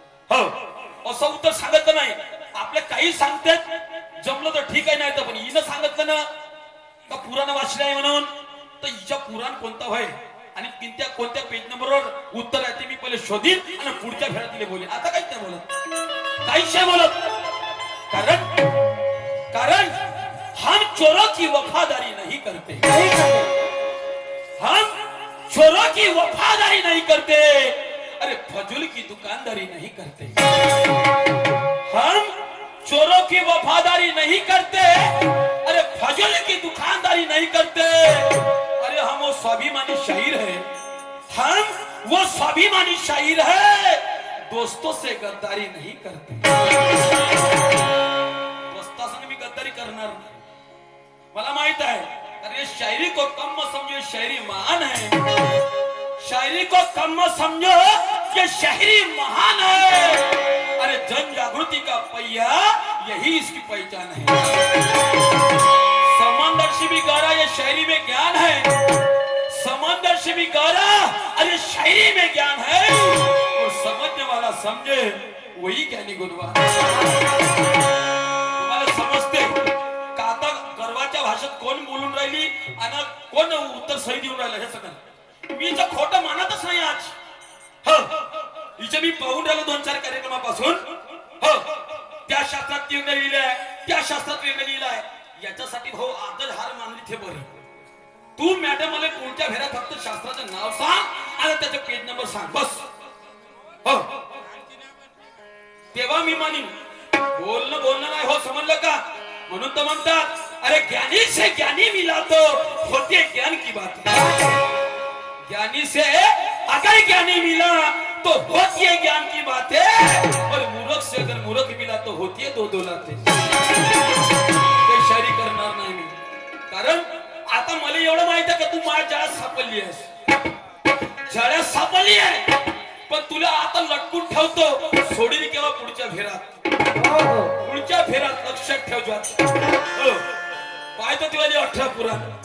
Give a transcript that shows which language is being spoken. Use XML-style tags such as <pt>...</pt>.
<mr>हो असं उत्तर सांगितलं नाही. आपल्या काही सांगतात जमलं तर ठीक आहे नाही तर पण हिनं सांगितलं ना का पुराण वाचले आहे म्हणून तर हिच्या पुराण कोणता होय आणि कोणत्या पेज नंबरवर उत्तर आहे ते मी पहिले शोधीन आणि पुढच्या फेऱ्यात तिला बोलेन. आता काहीच नाही बोलत काहीच नाही बोलत कारण</mr> <hi>हम चोरों की वफादारी नहीं करते. हम चोरों की वफादारी नहीं करते. अरे फजूल की दुकानदारी नहीं करते. हम चोरों की वफादारी नहीं करते. अरे फजूल की दुकानदारी नहीं करते. अरे हम वो स्वाभिमानी शायर है. हम वो स्वाभिमानी शायर है. दोस्तों से गद्दारी नहीं करते.</hi> <mr>दोस्ता संग मी गद्दारी करणार नाही. मला</mr> <hi>माहित है अरे शायरी को कम मत समझो शायरी महान है. शायरी को कम मत समझो ये शायरी महान है. अरे जन जागृति का पहिया यही इसकी पहचान है. समंदर से भी गहरा ये शायरी में ज्ञान है. समंदर से भी गहरा अरे शायरी में ज्ञान है. और समझने वाला समझे वही ज्ञानी गुणवान.</hi> <mr>तुम्हाला समजते का आता गर्वाच्या भाषेत कोण बोलून राहिली आणि कोण उत्तर सही देऊन राहिलं हे सगळं मी इथं खोटं मानतच नाही आज. हो इथे मी पाहून राहिलो 2-4 कार्यक्रमापासून. हो त्या शास्त्रात लिहिलंय त्या शास्त्रात लिहिलंय याच्यासाठी भाऊ आदर हार मानली थे बरे. तू मॅडम मला पुढच्या फेऱ्यात फक्त शास्त्राचं नाव सांग आणि त्याचे पेज नंबर सांग बस. हो तेव्हा मी मानीन. बोलणं नाही हो समजलं का. म्हणून तर म्हणतात</mr> <hi>अरे ज्ञानी से ज्ञानी मिला तो होते ज्ञान की बात. ज्ञानी से अगर ज्ञानी मिला तो होती है ज्ञान की बातें. और मूर्ख से अगर मूर्ख मिला तो होती है दो लाते.</hi> <mr>ते शायरी करणार नाही मी कारण आता मला एवढं माहित आहे की तू माझ्या जाळ्यात सापडली आहेस. जाळ्यात सापडली आहे पण तुला आता लटकून ठेवतो सोडील केव्हा पुढच्या फेऱ्यात. पुढच्या फेऱ्यात लक्षात ठेव जात. हो पाहतो तुला 18 पुराण.</mr>